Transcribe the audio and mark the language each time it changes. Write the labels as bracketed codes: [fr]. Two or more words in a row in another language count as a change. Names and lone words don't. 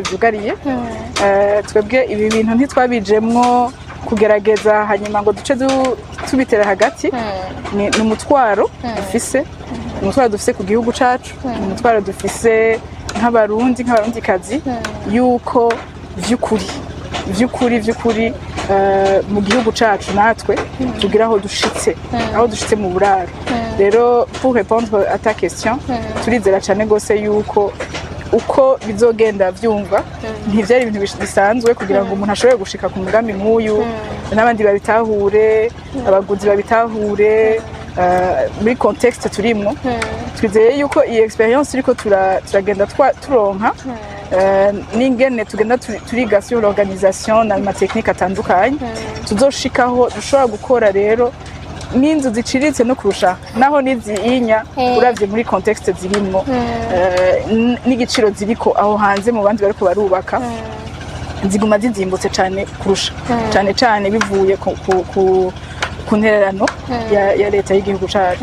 [rn] byugariye twebwe ibi bintu ntitwabijemwo kugerageza hanyuma ngo duce tubitera hagati ni umutwaro dufise umutwaro dufise ku gihugu cacu umutwaro dufise nk'abarundikazi yuko vy'ukuri mu gihugu cacu natwe tugira aho dushitse mu buraro. Rero [fr] pour répondre à ta question [rn] turizera cyane gose yuko uko bizogenda vyumva ntivyari ibintu bisanzwe kugira ngo umuntu ashobore gushika ku mugambi nk'uyu n'abandi babitahure abaguzi babitahure muri contexte turimwo. Twizeye yuko iyi experience iriko turagenda turonka n'ingene tugenda turiga [fr] sur l'organisation [rn] na technique atandukanye tuzoshikaho dushobora gukora rero n'inzu ziciritse no kurusha naho niziinya uravye muri contexte zirimwo n'igiciro ziriko aho hanze mu bandi bariko barubaka ziguma zizimbutse cyane kurusha cyane bivuye ku ntererano ya leta y'igihugu cacu.